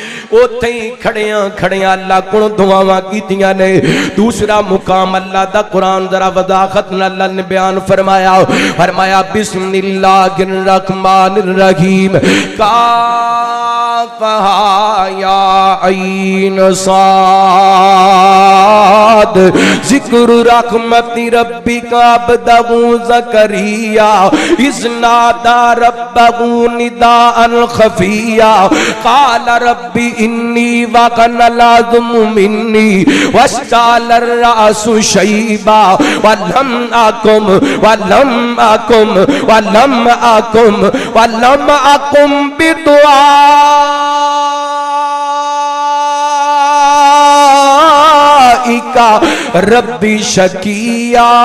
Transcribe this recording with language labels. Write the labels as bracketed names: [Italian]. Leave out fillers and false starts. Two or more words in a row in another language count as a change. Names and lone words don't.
[Punjabi] اوتھے ہی کھڑیاں کھڑیاں اللہ کو دعاواں کیتیاں نے. دوسرا مقام اللہ دا قرآن ذرا وضاحت نال اللہ نے بیان فرمایا، فرمایا [Arabic] بسم الله الرحمن الرحيم كاف يا عين صاد ذكر رحمة ربك عبده زكريا إذ نادى ربه نداء خفيا قال رب إني وقع العظم مني واشتعل الرأس شيبا ولم أكن بدعائك رب شقيا.